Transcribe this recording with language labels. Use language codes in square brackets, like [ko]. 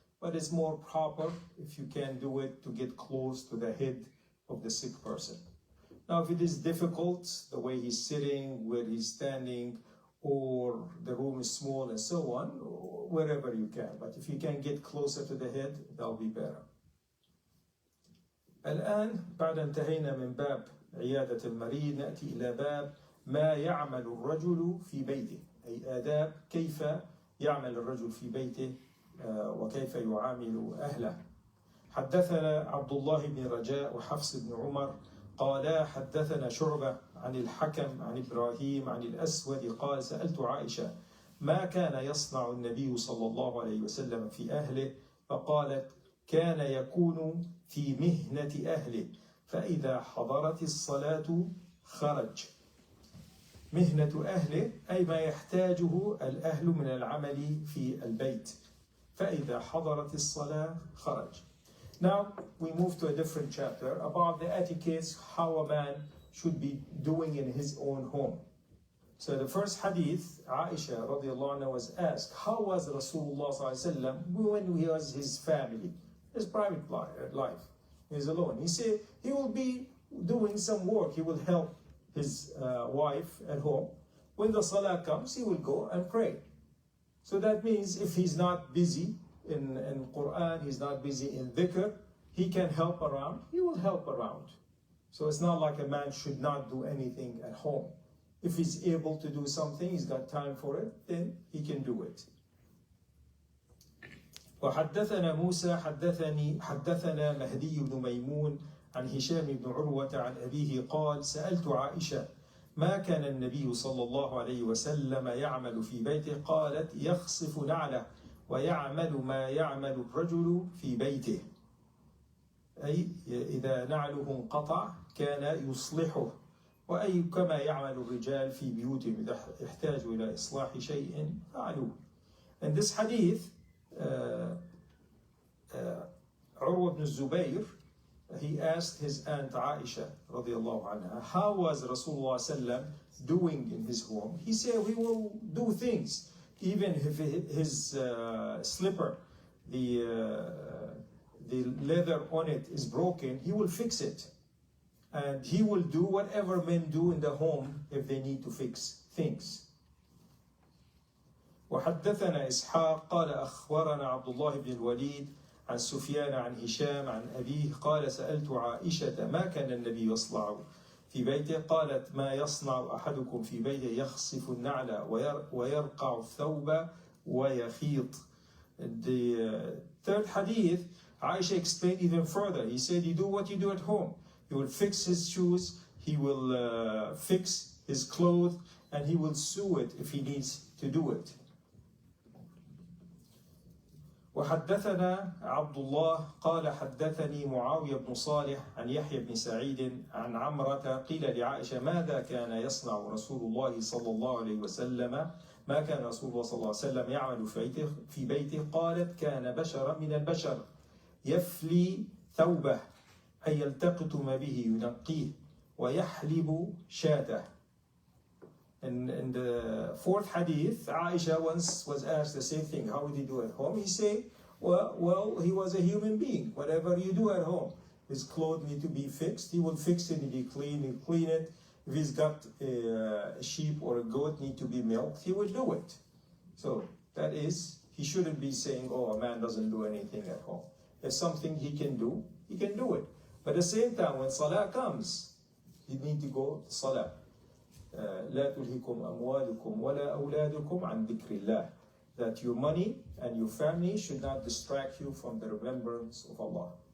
[en] But it's more proper if you can do it to get close to the head of the sick person. Now, if it is difficult, the way he's sitting, where he's standing, or the room is small and so on, wherever you can. But if you can get closer to the head, that'll be better. [ar] الآن بعد انتهينا من باب عيادة المريض نأتي إلى باب ما يعمل الرجل في بيته، أي آداب كيف يعمل الرجل في بيته وكيف يعامل أهله. حدثنا عبد الله بن رجاء وحفص بن عمر قالا حدثنا شعبة عن الحكم عن إبراهيم عن الأسود قال سألت عائشة ما كان يصنع النبي صلى الله عليه وسلم في أهله فقالت كان يكون في مهنة أهله فإذا حضرت الصلاة خرج. مهنة أهله أي ما يحتاجه الأهل من العمل في البيت. فإذا حضرت الصلاة خرج. [en] Now we move to a different chapter about the etiquettes, how a man should be doing in his own home. So the first hadith, Aisha radiallahu anha was asked, how was Rasulullah sallallahu alaihi wasallam when he was his family, his private life, he is alone. He said he will be doing some work, he will help his wife at home. When the salah comes, he will go and pray. So that means if he's not busy in Quran, he's not busy in dhikr, he can help around, he will help around. So it's not like a man should not do anything at home. If he's able to do something, he's got time for it, then he can do it. [ar] وحدثنا موسى حدثنا مهدي بن ميمون عن هشام بن عروة عن أبيه قال سألت عائشة ما كان النبي صلى الله عليه وسلم يعمل في بيته قالت يخصف نعله ويعمل ما يعمل الرجل في بيته أي إذا نعله انقطع كان يصلحه وأي كما يعمل الرجال في بيوتهم إذا احتاجوا إلى إصلاح شيء فعلوه. [en] And this hadith Urwa ibn Zubayr, he asked his aunt Aisha radiallahu anha, how was Rasulullah sallam doing in his home? He said he will do things. even if his slipper, the leather on it is broken, he will fix it. And he will do whatever men do in the home if they need to fix things. [ar] وحدثنا إسحاق قال أخبرنا عبد الله بن الوليد عن سفيان عن هشام عن أبيه قال سألت عائشة ما كان النبي يصنع في بيته قالت ما يصنع أحدكم في بيته يخصف النعل ويرقع الثوب ويخيط. [en] The third hadith, Aisha explained even further. He said, you do what you do at home. He will fix his shoes, he will fix his clothes, and he will sew it if he needs to do it. [ar] وحدثنا عبد الله قال حدثني معاوية بن صالح عن يحيى بن سعيد عن عمرة قيل لعائشة ماذا كان يصنع رسول الله صلى الله عليه وسلم ما كان رسول الله صلى الله عليه وسلم يعمل في بيته قالت كان بشرا من البشر يفلي ثوبه أي يلتقط ما به ينقيه ويحلب شاته. [en] In the fourth hadith, Aisha once was asked the same thing. How would he do at home? He said, well, he was a human being. Whatever you do at home, his clothes need to be fixed. He will fix it. If he clean it. If he's got a sheep or a goat need to be milked, he will do it. So that is, he shouldn't be saying, oh, a man doesn't do anything at home. If something he can do it. But at the same time, when Salah comes, you need to go to Salah. [ar] لا تلهكم أموالكم ولا أولادكم عن ذكر الله. [en] That your money and your family should not distract you from the remembrance of Allah.